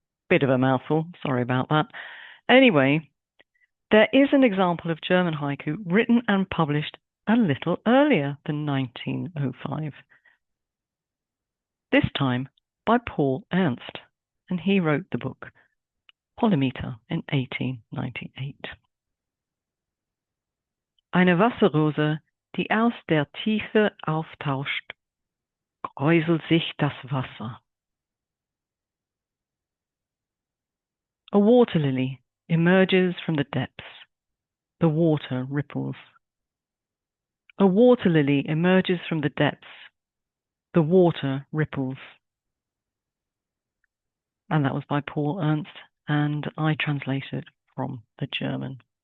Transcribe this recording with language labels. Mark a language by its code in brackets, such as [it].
[en] Bit of a mouthful, sorry about that. Anyway, there is an example of German haiku written and published a little earlier than 1905. This time by Paul Ernst, and he wrote the book Polymeter in 1898. [de] Eine Wasserrose, die aus der Tiefe auftaucht, kräuselt sich das Wasser. [en] A water lily emerges from the depths. The water ripples. A water lily emerges from the depths. The water ripples. And that was by Paul Ernst, and I translated from the German.